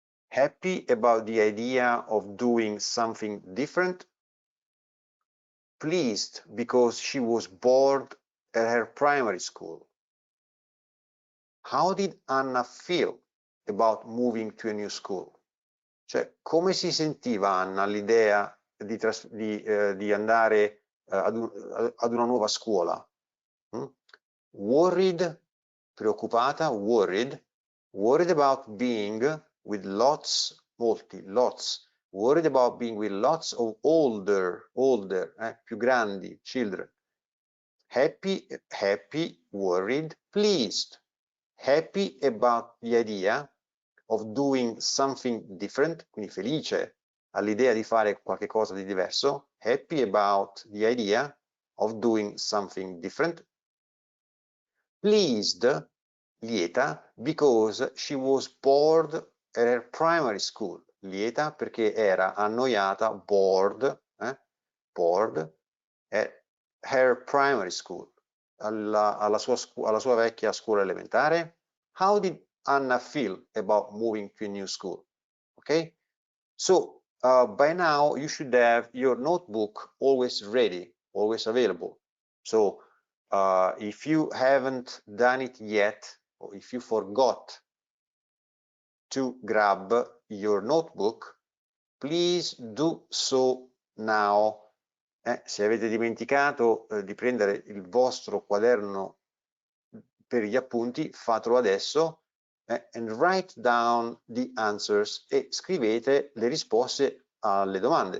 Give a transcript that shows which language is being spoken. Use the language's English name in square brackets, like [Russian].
[English] Happy about the idea of doing something different? Pleased because she was bored at her primary school? How did Anna feel about moving to a new school? [Italian] Cioè, come si sentiva Anna all'idea di andare ad una nuova scuola? [English] Worried, preoccupata, worried about being with lots, molti, lots, worried about being with lots of older, [Italian] più grandi, [English] children. Happy, worried, pleased. Happy about the idea of doing something different, [Italian] quindi felice all'idea di fare qualche cosa di diverso. [English] Happy about the idea of doing something different. Pleased, lieta, because she was bored at her primary school. [Italian] Lieta perché era annoiata, [English] bored at her primary school, [Italian] alla sua vecchia scuola elementare. [English] How did Anna feel about moving to a new school? Okay, so by now you should have your notebook always ready, always available. So if you haven't done it yet, or if you forgot to grab your notebook, please do so now. [Italian] Se avete dimenticato di prendere il vostro quaderno per gli appunti, fatelo adesso, [English] and write down the answers, [Italian] e scrivete le risposte alle domande.